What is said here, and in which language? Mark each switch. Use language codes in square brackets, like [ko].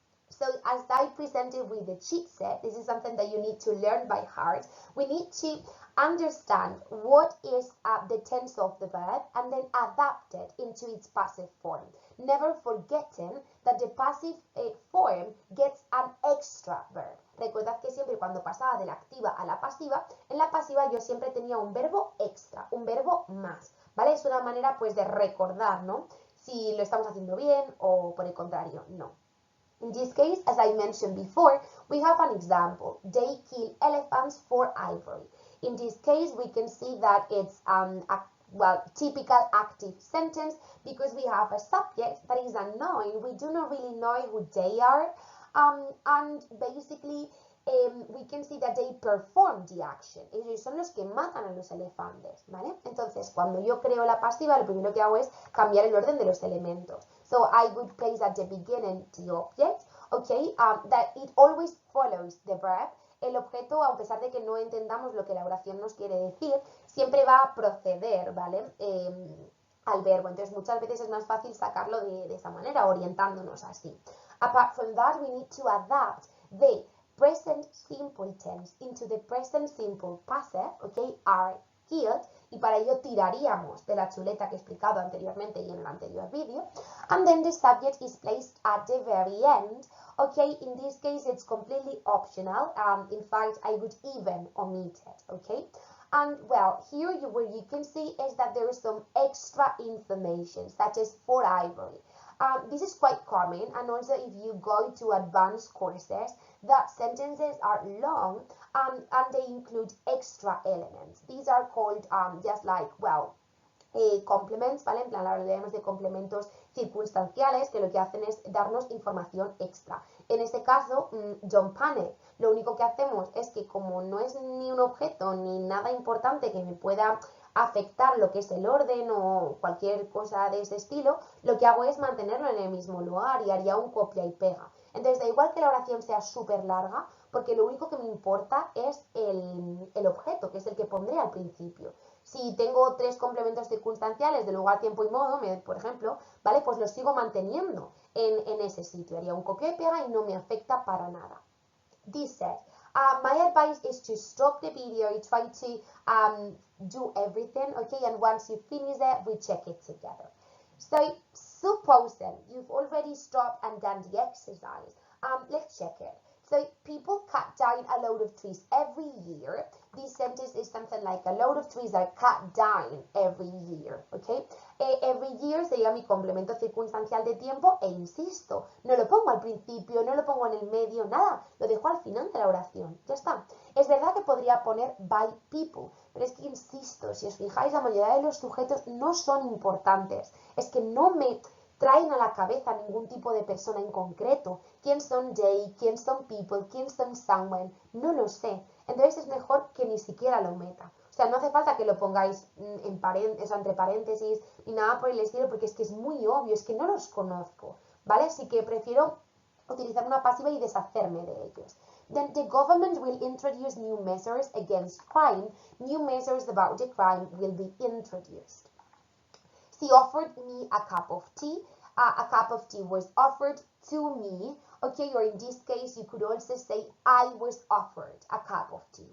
[en] So as I presented with the cheat set, this is something that you need to learn by heart. We need to understand what is the tense of the verb and then adapt it into its passive form. Never forgetting that the passive form gets an extra verb. [es] Recordad que siempre cuando pasaba de la activa a la pasiva, en la pasiva yo siempre tenía un verbo extra, un verbo más, ¿vale? Es una manera pues de recordar, ¿no? Si lo estamos haciendo bien o por el contrario, no. [en] In this case, as I mentioned before, we have an example. They kill elephants for ivory. In this case, we can see that it's typical active sentence because we have a subject that is unknown. We do not really know who they are. And basically, we can see that they perform the action. [es] Ellos son los que matan a los elefantes, ¿vale? Entonces, cuando yo creo la pasiva, lo primero que hago es cambiar el orden de los elementos. [en] So I would place at the beginning the object, okay, that it always follows the verb. [es] El objeto, a pesar de que no entendamos lo que la oración nos quiere decir, siempre va a proceder, ¿vale? Al verbo. Entonces, muchas veces es más fácil sacarlo de esa manera, orientándonos así. [en] Apart from that, we need to adapt the present simple tense into the present simple passive, okay, are killed, [es] y para ello tiraríamos de la chuleta que he explicado anteriormente y en el anterior vídeo, [en] and then the subject is placed at the very end, okay, in this case it's completely optional, in fact I would even omit it, okay, and well, here what you can see is that there is some extra information, such as for ivory. This is quite common, and also if you go to advanced courses, that sentences are long and they include extra elements. These are called just like, complements, ¿vale? [es] En plan, hablaremos de complementos circunstanciales que lo que hacen es darnos información extra. En este caso, [en] don't panic. [es] Lo único que hacemos es que como no es ni un objeto ni nada importante que me pueda afectar lo que es el orden o cualquier cosa de ese estilo, lo que hago es mantenerlo en el mismo lugar y haría un copia y pega. Entonces da igual que la oración sea súper larga, porque lo único que me importa es el objeto, que es el que pondré al principio. Si tengo 3 complementos circunstanciales de lugar, tiempo y modo, por ejemplo, ¿vale? Pues los sigo manteniendo en ese sitio. Haría un copia y pega y no me afecta para nada. [en] Dice, my advice is to stop the video, try to do everything, okay? And once you finish it, we check it together. So, supposing you've already stopped and done the exercise, let's check it. So, people cut down a load of trees every year. This sentence is something like a load of trees are cut down every year, okay? Every year [es] sería mi complemento circunstancial de tiempo e insisto, no lo pongo al principio, no lo pongo en el medio, nada, lo dejo al final de la oración, ya está. Es verdad que podría poner [en] by people, [es] pero es que insisto, si os fijáis, la mayoría de los sujetos no son importantes, es que no me traen a la cabeza ningún tipo de persona en concreto. ¿Quién son they? ¿Quién son people? ¿Quién son someone? No lo sé. Entonces es mejor que ni siquiera lo meta. O sea, no hace falta que lo pongáis entre paréntesis ni nada por el estilo, porque es que es muy obvio, es que no los conozco, ¿vale? Así que prefiero utilizar una pasiva y deshacerme de ellos. [en] Then the government will introduce new measures against crime. New measures about the crime will be introduced. She offered me a cup of tea. A cup of tea was offered to me. Okay, or in this case, you could also say I was offered a cup of tea.